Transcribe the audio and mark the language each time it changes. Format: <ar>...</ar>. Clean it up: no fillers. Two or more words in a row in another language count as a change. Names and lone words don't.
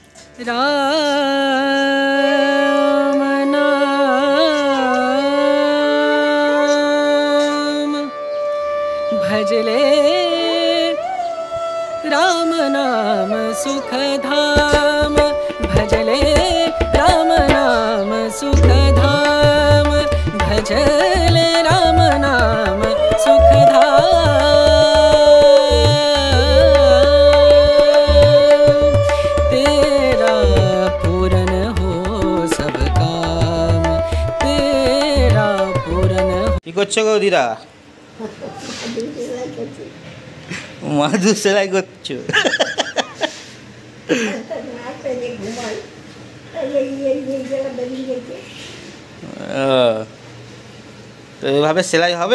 <hi>राम नाम भजले राम नाम सुख धाम भजले राम नाम सुख धाम भजले राम नाम सुख धाम तेरा पूरन हो सब काम तेरा पूरन</hi> <bn>কি করছো গো দিদা? মাদুর সেলাই করছো? তো এভাবে সেলাই হবে?</bn>